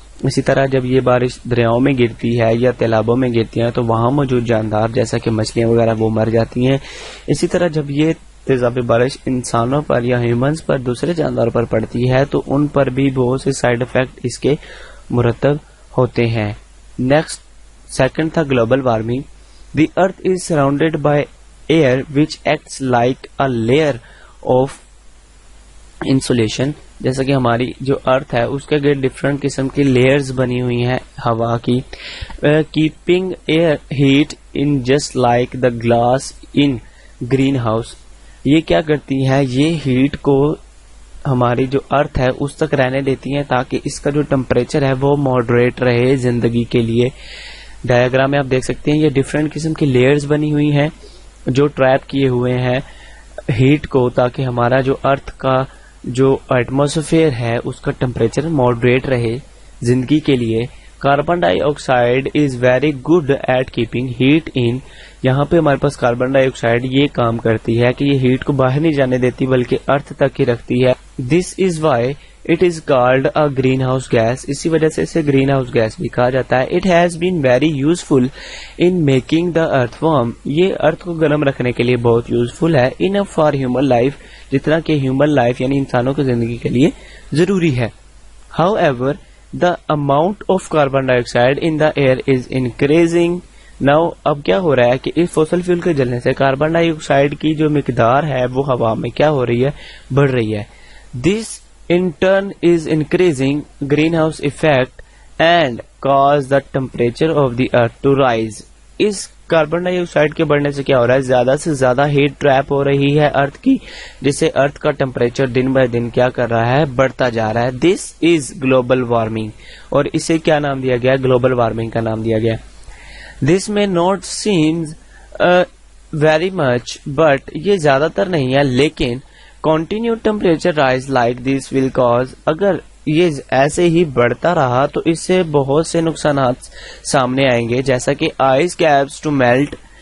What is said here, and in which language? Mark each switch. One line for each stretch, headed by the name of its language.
Urdu: اسی طرح جب یہ بارش دریاؤں میں گرتی ہے یا تالابوں میں گرتی ہے تو وہاں موجود جاندار جیسا کہ مچھلیاں وغیرہ وہ مر جاتی ہیں. اسی طرح جب یہ تیزابی بارش انسانوں پر یا ہیومنز پر، دوسرے جاندار پر پڑتی ہے تو ان پر بھی بہت سے سائیڈ افیکٹ اس کے مرتب ہوتے ہیں. نیکسٹ سیکنڈ تھا global warming.
English: The earth is surrounded by air which acts like a layer of insulation.
Urdu: جیسا کہ ہماری جو ارتھ ہے اس کے گرد ڈفرنٹ قسم کی لیئرز بنی ہوئی ہیں ہوا کی.
English: keeping air heat in just like the glass in greenhouse.
Urdu: یہ کیا کرتی ہے، یہ ہیٹ کو ہماری جو ارتھ ہے اس تک رہنے دیتی ہیں تاکہ اس کا جو ٹمپریچر ہے وہ ماڈریٹ رہے زندگی کے لیے. ڈائیگرام میں آپ دیکھ سکتے ہیں یہ ڈفرینٹ قسم کی لیئرز بنی ہوئی ہیں جو ٹریپ کیے ہوئے ہیں ہیٹ کو، تاکہ ہمارا جو ارتھ کا جو ایٹماسفیئر ہے اس کا ٹمپریچر ماڈریٹ رہے زندگی کے لیے.
English: Carbon dioxide is very good at keeping heat in.
Urdu: یہاں پہ ہمارے پاس کاربن ڈائی آکسائڈ یہ کام کرتی ہے کہ یہ ہیٹ کو باہر نہیں جانے دیتی بلکہ ارتھ تک ہی رکھتی ہے.
English: This is why it is called a greenhouse gas.
Urdu: اسی وجہ سے اسے گرین ہاؤس گیس بھی کہا جاتا ہے.
English: It has been very useful in making the earth warm.
Urdu: یہ ارتھ کو گرم رکھنے کے لیے بہت یوزفل ہے.
English: enough for human life,
Urdu: جتنا کہ ہیومن لائف یعنی انسانوں کی زندگی کے لیے ضروری ہے.
English: However the amount of carbon dioxide in the air is increasing now.
Urdu: اب کیا ہو رہا ہے کہ اس فوسل فیول کے جلنے سے کاربن ڈائی آکسائڈ کی جو مقدار ہے وہ ہوا میں کیا ہو رہی ہے، بڑھ رہی ہے.
English: This in turn is increasing greenhouse effect and cause the temperature of the earth to rise.
Urdu: اس carbon dye oxide کے بڑھنے سے کیا ہو رہا ہے، زیادہ سے زیادہ ہیٹ ٹریپ ہو رہی ہے ارتھ کی، جس سے ارتھ کا ٹمپریچر دن بائی دن کیا کر رہا ہے، بڑھتا جا رہا ہے.
English: this is global warming,
Urdu: اور اسے کیا نام دیا گیا، گلوبل وارمنگ کا نام دیا گیا.
English: this may not seems very much, but
Urdu: یہ زیادہ تر نہیں ہے لیکن
English: Continued temperature rise like this will cause،
Urdu: اگر یہ ایسے ہی بڑھتا رہا تو اس سے بہت سے نقصانات سامنے آئیں گے، جیسا کہ
English: ice caps to melt